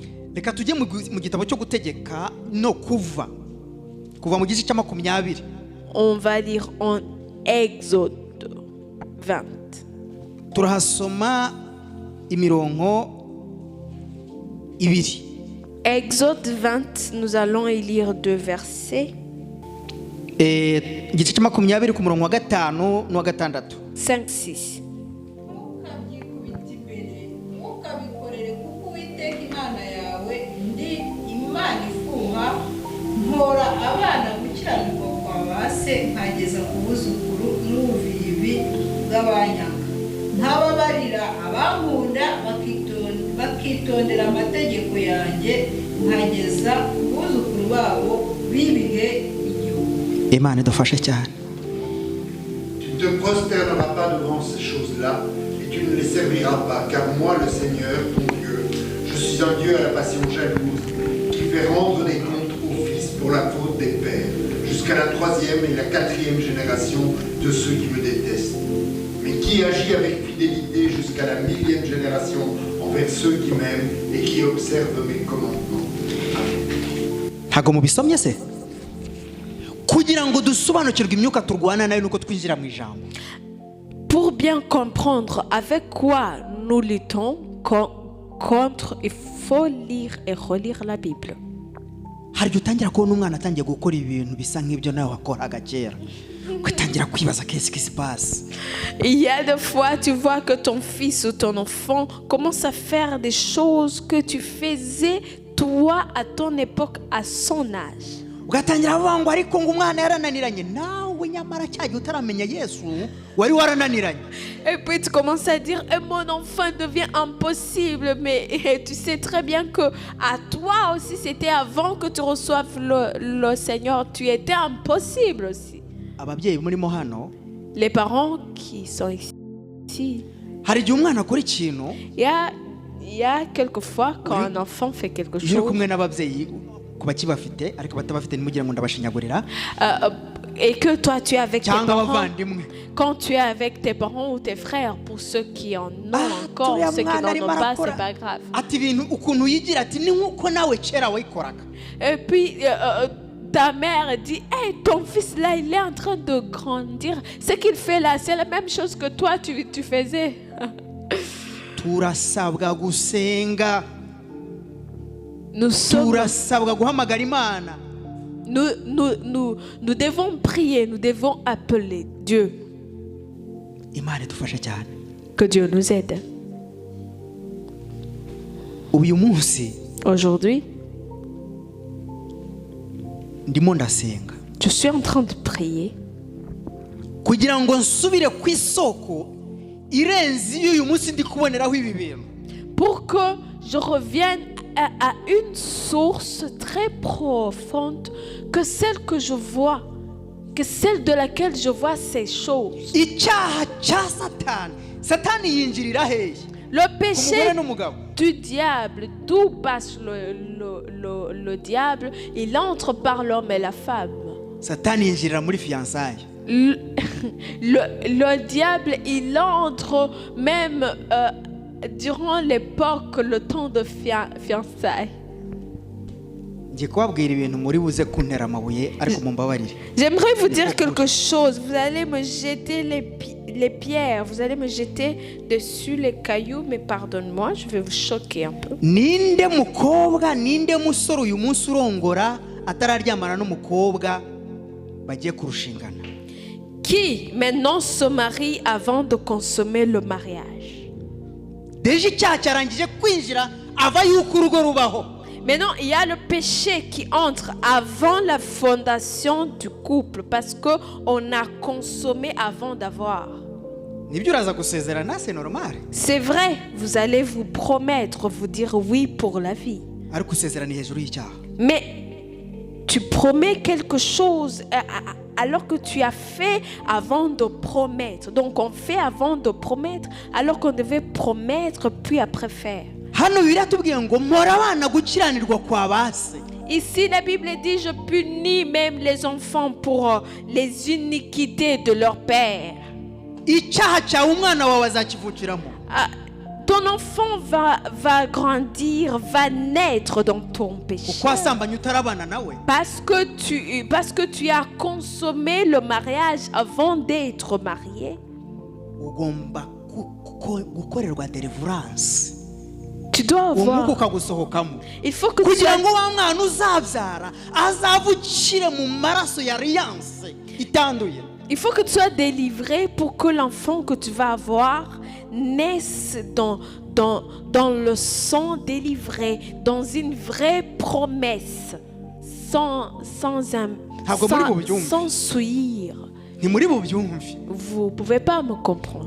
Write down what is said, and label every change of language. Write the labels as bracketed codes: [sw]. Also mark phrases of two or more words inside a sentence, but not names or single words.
[fr] On va lire en Exode 20. Exode 20, nous allons y lire 2 versets. 5-6. [rw] Ntukabyikubite imbere, ntukabikorere kuko Uwiteka Imana yawe ndi Imana ifuha, mpora abana gukiranirwa kwa ba se nkageza ku buzukuru n'ubuvivi bw'abanyanga. Ntababarira abankunda bakitondera amategeko yanjye nkageza ku buzukuru babo bibihe igihugu. Imana idufashe cyane. [fr] Tu ne te prosterneras pas devant ces choses-là et tu ne les serviras pas, car moi, le Seigneur, ton Dieu, je suis un Dieu à la passion jalouse, qui fait rendre des comptes aux fils pour la faute des pères, jusqu'à la 3e et la 4e génération de ceux qui me détestent, mais qui agit avec fidélité jusqu'à la 1000e génération envers ceux qui m'aiment et qui observent mes commandements. [rw] Ntago mubisomye se? Kugira ngo dusobanukirwe imyuka turwana nayo nuko twinjira mu ijambo. [fr] Pour bien comprendre avec quoi nous luttons contre, il faut lire et relire la Bible. [rw] Hari utangira kubona umwana atangiye gukora ibintu bisa nk'ibyo nawe wakoraga kera. Kutangira kwibaza [fr] qu'est-ce qui se passe. Il y a des fois tu vois que ton fils ou ton enfant commence à faire des choses que tu faisais toi à ton époque, à son âge. [rw] Ugatangira ngo ariko ngo umwana yarananiranye nawe nyamara cyaje utaramenya Yesu wari warananiranye. [fr] Et puis tu commences à dire mon enfant devient impossible, mais tu sais très bien que à toi aussi c'était avant que tu reçoives le Seigneur, tu étais impossible aussi. [rw] ababyeyi murimo hano, [fr] les parents qui sont ici, [rw] hari igihe umwana akora ikintu, [fr] il y a quelquefois quand un enfant fait quelque chose, [rw] uri kumwe n'ababyeyi ku bakibafite ariko batabafite ntimugire ngo ndabashinyagurira, [fr] et que toi tu es avec tes [rw] cyangwa [fr] parents, [rw] abavandimwe, [fr] quand tu es avec tes parents ou tes frères, pour ceux qui en ont encore, ceux qui n'en ont pas, c'est pas grave. [rw] ati ibintu ukuntu yigira ati ni nkuko nawe kera wayikoraga. [fr] Et puis ta mère dit, hey, ton fils là, il est en train de grandir. Ce qu'il fait là, c'est la même chose que toi tu faisais. [rw] Turasabwa gusenga, [fr] Nous [rw] turasabwa guhamagara Imana. [fr] Nous devons prier, nous devons appeler Dieu. [rw] Imana idufashe cyane. [fr] Que Dieu nous aide. [rw] Uyu munsi [fr] Aujourd'hui, [rw] ndimo ndasenga [fr] je suis en train de prier [rw] kugira ngo nsubire ku isoko irenze iyo uyu munsi ndi kuboneraho ibi bintu, [fr] pour que je revienne à une source très profonde que celle que je vois, que celle de laquelle je vois ces choses. [rw] icyaha cya satani yinjirira hehe? [fr] Le péché [rw] Umugore n'umugabo. [fr] du diable, d'où passe le diable, il entre par l'homme et la femme. [rw] Satani yinjirira muri fiançailles. [fr] Le diable, il entre même durant l'époque, le temps de fiançailles. [rw] Ngiye kubabwira ibintu muri buze kuntera amabuye ariko mumbabarire. [fr] J'aimerais vous dire quelque chose. Vous allez me jeter les pierres, vous allez me jeter dessus les cailloux, mais pardonne-moi, je vais vous choquer un peu. [rw] Ninde mukobwa, ninde musore uyu munsi urongora atararyamana n'umukobwa bagiye kurushingana? [fr] Qui maintenant se marie avant de consommer le mariage? [rw] Deje icyaha cyarangije kwinjira ava yuko urugo rubaho. [fr] Maintenant, il y a le péché qui entre avant la fondation du couple parce qu'on a consommé avant d'avoir. [rw] Nibyo uraza gusezerana, [fr] c'est normal. C'est vrai, vous allez vous promettre, vous dire oui pour la vie. [rw] Ariko usezerana hejuru y'icyaha. [fr] Mais tu promets quelque chose alors que tu as fait avant de promettre. Donc on fait avant de promettre alors qu'on devait promettre puis après faire. [rw] Hano biratubwiye ngo mpora abana gukiranirwa kwa base. [fr] Ici la Bible dit je punis même les enfants pour les iniquités de leur père. [rw] Icyaha cyawe umwana wawe azakivukiramo. [fr] Ton enfant va grandir, va naître dans ton péché. [rw] Kuko asambanye utarabana nawe. [fr] Parce que tu as consommé le mariage avant d'être marié. [rw] Ugomba gukorerwa deliverance. [fr] Tu dois avoir. Il faut que [rw] kugira ngo wa mwana uzabyara azavukire mu maraso ya alliance itanduye. [fr] Il faut que tu sois délivré pour que l'enfant que tu vas avoir naisse dans le sang délivré, dans une vraie promesse, sans souillure. Vous pouvez pas me comprendre.